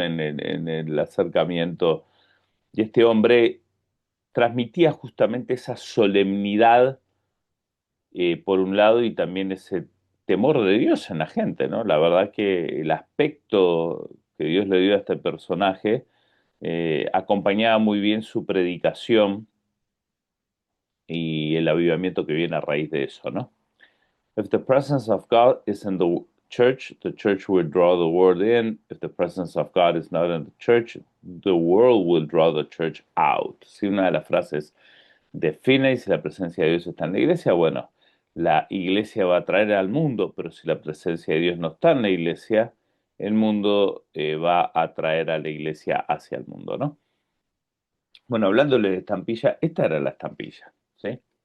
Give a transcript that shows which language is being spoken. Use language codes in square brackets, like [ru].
[es] En el acercamiento. Y este hombre transmitía justamente esa solemnidad, por un lado, y también ese temor de Dios en la gente, ¿no? La verdad que el aspecto que Dios le dio a este personaje acompañaba muy bien su predicación y el avivamiento que viene a raíz de eso, ¿no? [en] If the presence of God is in the church will draw the world in. If the presence of God is not in the world will draw the church out. [es] Si una de las frases define si la presencia de Dios está en la iglesia, bueno, la iglesia va a atraer al mundo, pero si la presencia de Dios no está en la iglesia, el mundo va a atraer a la iglesia hacia el mundo, ¿no? Bueno, hablándole de estampilla, esta era la estampilla, ¿sí?